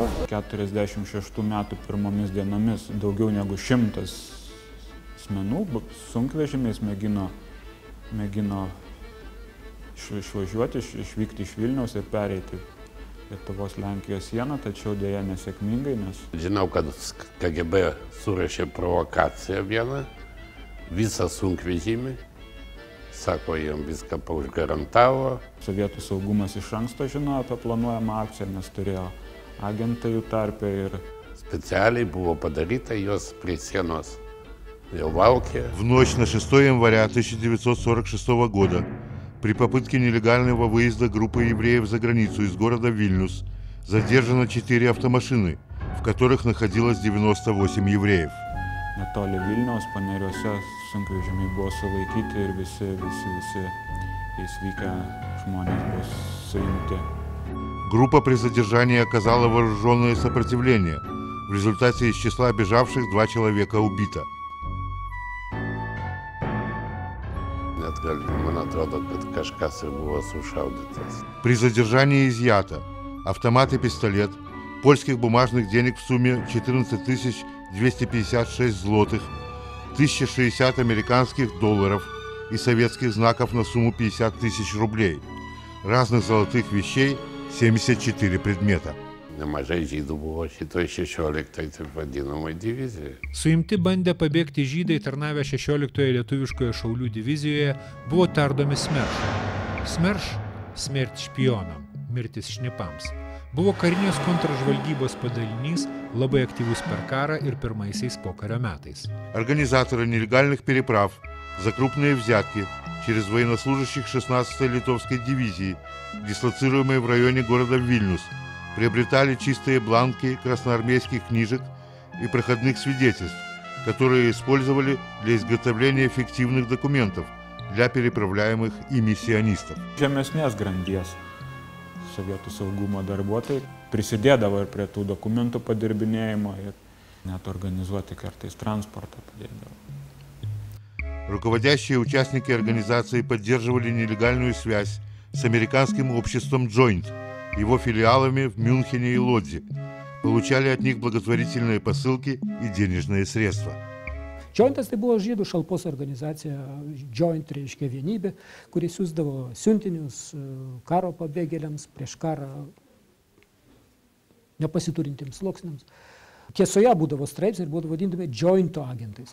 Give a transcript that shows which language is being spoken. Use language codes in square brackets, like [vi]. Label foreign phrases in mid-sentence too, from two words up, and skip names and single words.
[lt] 46 metų pirmomis dienomis daugiau negu 100 asmenų sunkvežimiais mėgino išvažiuoti, išvykti iš Vilniaus ir pereiti Lietuvos-Lenkijos sieną, tačiau dėja nesėkmingai, nes... Žinau, kad KGB surašė provokaciją vieną, visą sunkvežimį, sako, jam viską paužgarantavo. Sovietų saugumas iš anksto žinojo apie planuojamą akciją, nes turėjo agentą jų tarpe ir... Специально было подарито ее при сенос. [ru] В ночь на 6 января 1946 года при попытке нелегального выезда группы евреев за границу из города Вильнюс задержано 4 автомашины, в которых находилось 98 евреев. [lt] Netoli Vilniaus paneriuose sunkvežimiai buvo sulaikyti ir visi išvykę žmonės buvo suimti. [ru] Группа при задержании оказала вооруженное сопротивление. В результате из числа бежавших 2 человека убито. При задержании изъято автомат и пистолет, польских бумажных денег в сумме 14 256 злотых, 1060 американских долларов и советских знаков на сумму 50 000 рублей, разных золотых вещей 74 предмета. [lt] Nemažai žydų buvo šitoj 16-oj vadinamoj divizijai. Suimti bandę pabėgti žydai tarnavę 16-oje lietuviškoje šaulių divizijoje buvo tardomi Smerš. Smerš – [ru] смерть шпионам, [lt] mirtis šnipams. Buvo karinės kontražvalgybos padalinys, labai aktyvus per karą ir pirmaisiais pokario metais. [ru] Организаторы нелегальных переправ за крупные взятки через военнослужащих 16-й литовской дивизии, дислоцируемой в районе города Вильнюс, приобретали чистые бланки красноармейских книжек и проходных свидетельств, которые использовали для изготовления фиктивных документов для переправляемых ими сионистов. [lt] Žemesnės grandies sovietų saugumo darbuotojai prisidėdavo ir prie tų dokumentų padirbinėjimo ir net organizuoti kartais transportą padėdavo. [ru] Руководящие участники организации поддерживали нелегальную связь с американским обществом Joint, его филиалами в Мюнхене и Лодзе, получали от них благотворительные посылки и денежные средства. [lt] Jointas tai buvo žydų šalpos organizacija, Joint reiškia vienybė, kuri siųsdavo siuntinius karo pabėgėliams, prieš karą nepasiturintiems sluoksniams. Tiesoje būdavo straipsniai ir būdavo vadindami Jointo agentais.